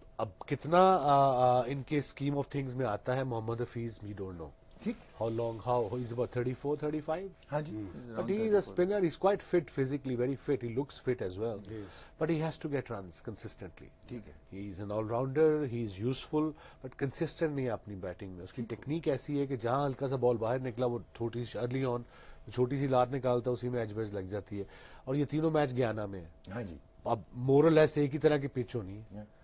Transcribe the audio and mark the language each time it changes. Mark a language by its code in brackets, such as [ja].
[ur] اب کتنا ان کے اسکیم آف تھنگز میں آتا ہے محمد Hafeez [en] we don't know how long how he's about [ur] 34 35 ہاں جی [en] but he is a spinner he's quite fit physically very fit he looks fit as well but he has to get runs consistently [ur] ٹھیک ہے [en] he is an all rounder he is useful but [ur] consistent نہیں ہے اپنی batting میں اس کی technique ایسی ہے کہ جہاں ہلکا سا بال باہر نکلا وہ چھوٹی سی ارلی آن چھوٹی سی لات نکالتا ہے اسی میں ایج ویج لگ جاتی ہے اور یہ تینوں میچ گیانا میں ہے ہاں جی اب مورل ایسے ایک ہی طرح کی پچ ہونی ہے